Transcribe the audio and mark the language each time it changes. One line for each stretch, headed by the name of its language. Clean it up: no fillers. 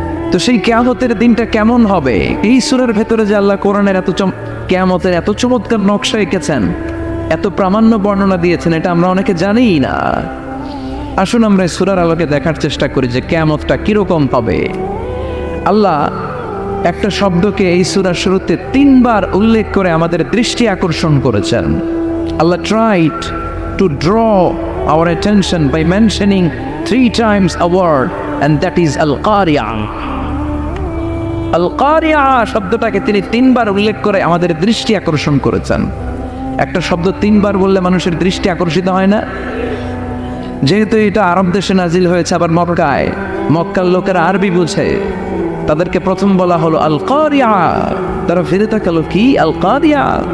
Bangla: তো সেই কিয়ামতের দিনটা কেমন হবে? এই সূরার ভেতরে যে আল্লাহ কোরআনের কিয়ামতের এত চমৎকার নকশা এঁকেছেন, এত প্রামাণ্য বর্ণনা দিয়েছেন, এটা আমরা অনেকে জানিই না। আসুন আমরা এই সূরার আলোকে দেখার চেষ্টা করি যে কিয়ামতটা কিরকম হবে। আল্লাহ একটা শব্দকে এই সূরার শুরুতে 3 বার উল্লেখ করে আমাদের দৃষ্টি আকর্ষণ করেছেন।
English: আল্লাহ tried to draw our attention by mentioning 3 times a word, and that is al-qari'ah.
Bangla: আল-কারিআহ শব্দটাকে তিনি 3 বার উল্লেখ করে আমাদের দৃষ্টি আকর্ষণ করেছেন। একটা শব্দ 3 বার বললে মানুষের দৃষ্টি আকর্ষিত হয় না? যেহেতু এটা আরব দেশে নাজিল হয়েছে, আবার মক্কার লোকেরা আরবি বুঝে, তাদেরকে প্রথম বলা হলো আল-কারিআহ, তারা ফিরে তাকালো, কি আল-কারিআহ?